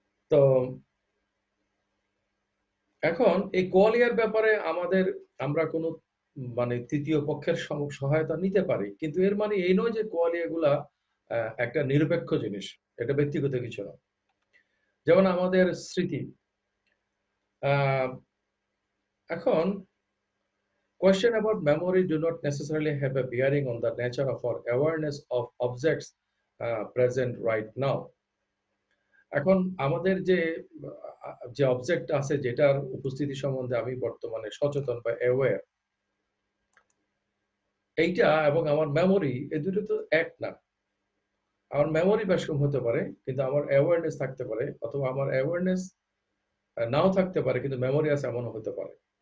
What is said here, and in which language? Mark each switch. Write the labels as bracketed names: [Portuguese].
[Bangla] তো এখন এই কোয়ালিয়ার ব্যাপারে আমরা কোনো মানে তৃতীয় পক্ষের সহায়তা নিতে পারি, কিন্তু এর মানে এই নয় যে কোয়ালিয়া গুলা একটা নিরপেক্ষ জিনিস, এটা ব্যক্তিগত কিছু না। যেমন আমাদের স্মৃতি, আহ এখন [English] question about memory do not necessarily have a bearing on the nature of our awareness of objects present right now. [Bangla] এখন আমাদের যে অবজেক্ট আছে, যেটার উপস্থিতি সম্বন্ধে আমি বর্তমানে সচেতন বা অ্যাওয়্যার, এইটা এবং আমার মেমোরি, এই দুটো তো এক না। আমার মেমোরি বেশকম হতে পারে কিন্তু আমার অ্যাওয়ারনেস থাকতে পারে, অথবা আমার অ্যাওয়ারনেস নাও থাকতে পারে কিন্তু মেমোরি আছে, এমনও হতে পারে।